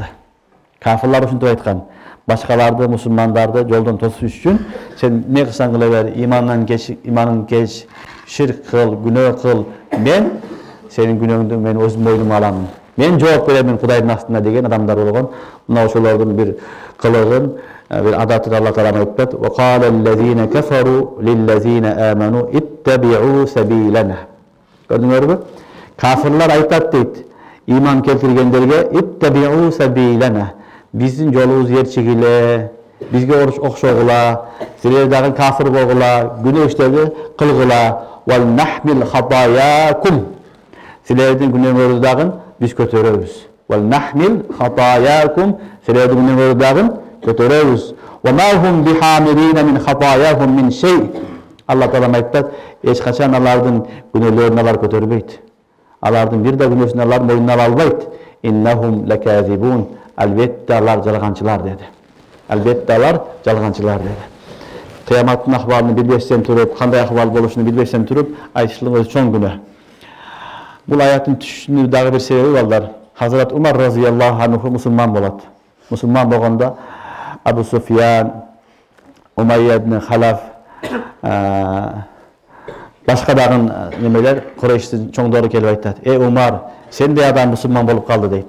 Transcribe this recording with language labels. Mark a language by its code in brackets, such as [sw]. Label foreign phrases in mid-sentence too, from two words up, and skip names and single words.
[ky] Кафирлар ушинтип айткан: башкаларды, мусулмандарды жолдон тосуш үчүн сен эмне кылсаң кыла бер, иманың кеч, ширк кыл, күнөө кыл, мен сенин күнөөңдү мен өзүм мойнума алам. Мен жооп беремин Кудайдын астында деген адамдар болгон. Мына ошолордун бир кылыгын, бир адатын Алла Таала айтат: [ar] "وقال الذين كفروا للذين آمنوا اتبعوا سبيلنا." [ky] Көрдүңөрбү? Кафирлар айтат дейт, иман келтиргендерге: [ar] "اتبعوا سبيلنا." [ky] Биздин жолубузду ээрчигиле, бизге окшогула, силер дагы кафир болгула, күнөө иштерди кылгыла, [ar] "ولنحمل خطاياكم." [ky] Силердин күнөөңөрдү дагы biz көтөрөбүz. [ar] ولنحمل خطاياكم, [ky] силердин күнөөңөрдү дагы көтөрөбүз. [ar] وما هم بحاملين من خطاياهم من شيء. [ky] Алла Таала айтат, эч качан алардын күнөөлөрүн алар көтөрбөйт. Алардын бир да күнөөсүн алар мойнуна ала албайт. [ar] إنهم لكاذبون. [ky] Albatta алар жалганчылар деди. Albatta алар жалганчылар деди. Кыяматтын акыбарын билбестен туруп, кандай акыбал болушун билбестен туруп, айтышлык өзү чоң күнөө. Бул аяттын түшүнүү дагы бир себеби балдар. Хазрат Умар [ar] رضي الله عنه [ky] мусулман болот. Мусулман болгондо Абу Суфьян, Умайя ибн Халаф, башка дагы немелер Курайштын чоңдору келип айтат: "Эй Умар, сендей адам мусулман болуп калды" дейт.